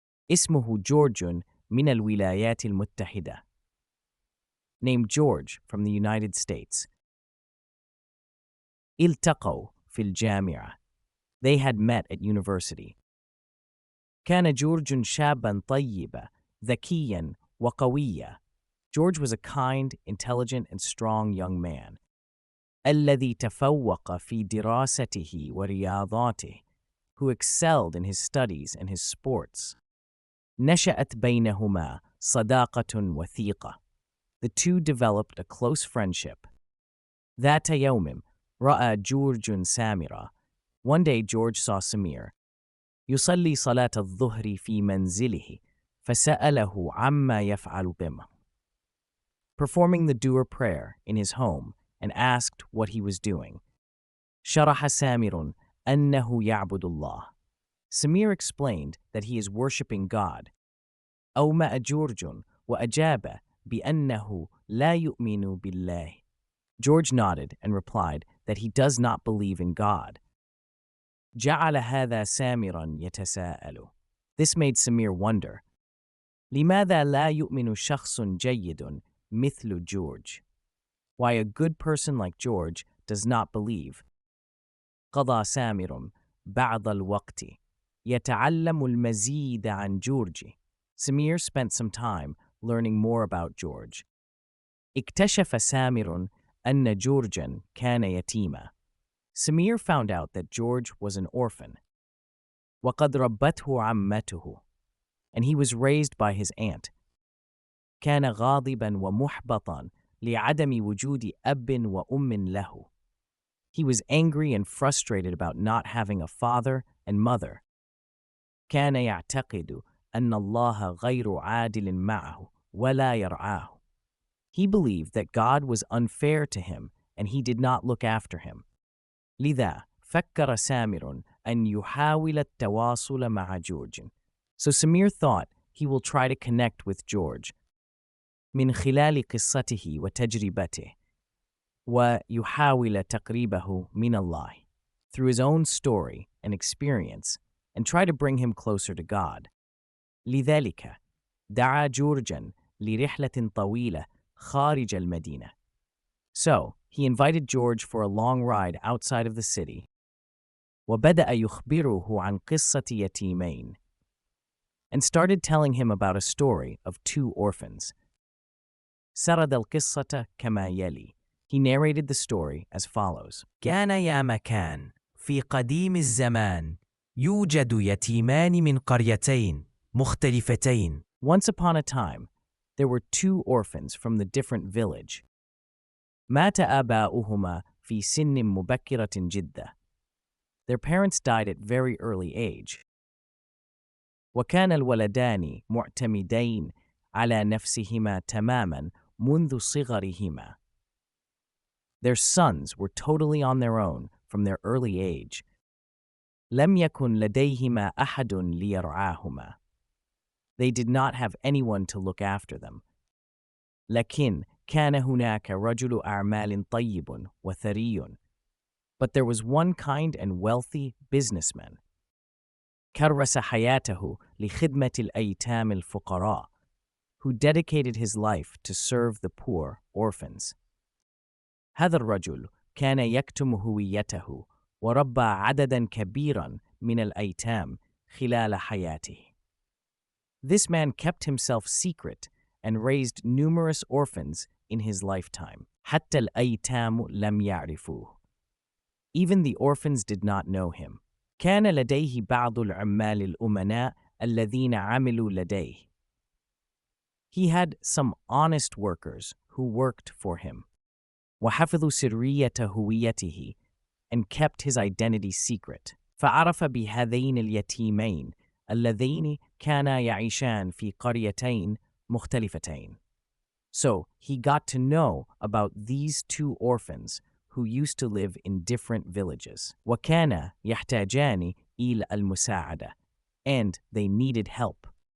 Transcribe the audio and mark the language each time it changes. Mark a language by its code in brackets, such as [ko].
[ar] اسمه جورج من الولايات المتحدة. [en] Named George from the United States. [ar] التقوا في الجامعة. [en] They had met at university. [ar] كان جورج شابا طيبا ذكيا وقويا. [en] George was a kind, intelligent, and strong young man. [ar] الذي تفوق في دراسته ورياضاته, [en] who excelled in his studies and his sports. [ar] نشأت بينهما صداقة وثيقة. [en] The two developed a close friendship. [ar] ذات يوم رأى جورج سامرة. [en] One day George saw Samir. [ar] يصلي صلاة الظهر في منزله فسأله عما يفعل بما. [en] Performing the Duhur prayer in his home and asked what he was doing. [ar] شرح سامر أنه يعبد الله. [en] Samir explained that he is worshipping God. [ar] أومأ جورج وأجاب بأنه لا يؤمن بالله. [en] George nodded and replied that he does not believe in God. [ar] جعل هذا سامرا يتساءل. [en] This made Samir wonder. [ar] لماذا لا يؤمن شخص جيد مثل جورج? [en] Why a good person like George does not believe. [ar] قضى سامر بعض الوقت يتعلم المزيد عن جورج. [en] Samir spent some time learning more about George. [ar] اكتشف سامر أن جورجا كان يتيما. [en] Samir found out that George was an orphan. [ar] وقد ربته عمته. [en] And he was raised by his aunt. [ar] كان غاضبا ومحبطا لعدم وجود أب وأم له. [en] He was angry and frustrated about not having a father and mother. [ar] كان يعتقد أن الله غير عادل معه ولا يرعاه. [en] He believed that God was unfair to him and he did not look after him. [ar] لذا فكر سامر أن يحاول التواصل مع جورج. [en] So Samir thought he will try to connect with George. [ar] من خلال قصته وتجربته ويحاول تقريبه من الله. [en] Through his own story and experience, and try to bring him closer to God. [ar] لذلك دعا جورجا لرحلة طويلة خارج المدينة. [en] So, he invited George for a long ride outside of the city. [ar] وبدأ يخبره عن قصة يتيمين. [en] And started telling him about a story of two orphans. [ar] سرد القصة كما يلي. [en] He narrated the story as follows. [ar] كان يا مكان في قديم الزمان يوجد يتيمان من قريتين مختلفتين. [en] Once upon a time, there were two orphans from the different village. [ar] مات آباؤهما في سن مبكرة جدا. [en] Their parents died at very early age. [ar] وكان الولدان معتمدين على نفسهما تماما منذ صغرهما. [en] Their sons were totally on their own from their early age. [ar] لم يكن لديهما أحد ليرعاهما. [en] They did not have anyone to look after them. [ar] لكن كان هناك رجل أعمال طيب وثري. [en] But there was one kind and wealthy businessman. [ar] كرس حياته لخدمة الأيتام الفقراء, [en] who dedicated his life to serve the poor orphans. [ar] هذا الرجل كان يكتم هويته وربى عددا كبيرا من الأيتام خلال حياته. [en] This man kept himself secret and raised numerous orphans in his lifetime. [ar] حتى الأيتام لم يعرفوه. [en] Even the orphans did not know him. [ar] كان لديه بعض العمال الأمناء الذين عملوا لديه. [en] He had some honest workers who worked for him. [ar] وحفظوا سرية هويته, [en] and kept his identity secret. [ar] فعرف بهذين اليتيمين اللذين كانا يعيشان في قريتين مختلفتين. [en] So he got to know about these two orphans who used to live in different villages. [ar] وكانا يحتاجان إلى المساعدة, [en] and they needed help.